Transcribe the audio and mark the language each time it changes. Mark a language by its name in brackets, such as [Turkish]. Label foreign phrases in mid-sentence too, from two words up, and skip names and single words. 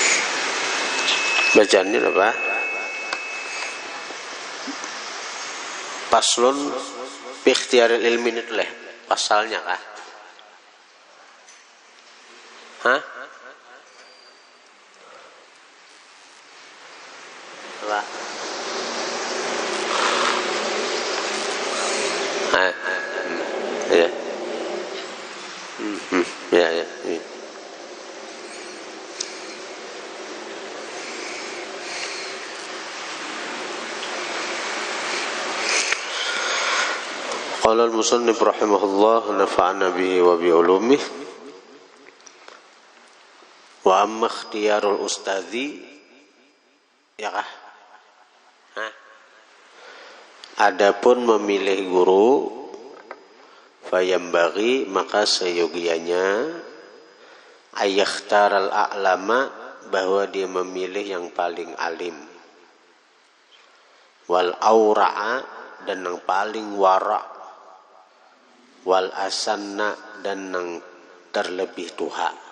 [Banjar] Bacaannya apa? [Arabic] فصل باختيار العلم [Banjar] itu leh pasalnya kah? Hah? Apa? Ya. Ya, ya. [Arabic] قال المصنف رحمه الله نفعنا به وبعلومه وأما اختيار الأستاذ [Banjar] ya kah? Hah? Adapun memilih guru fayambaghi maka seyogianya [Arabic] أن يختار الأعلم [Banjar] bahwa dia memilih yang paling alim [Arabic] والأورع [Banjar] dan yang paling wara' [Arabic] والأسن [Banjar] dan yang terlebih tuha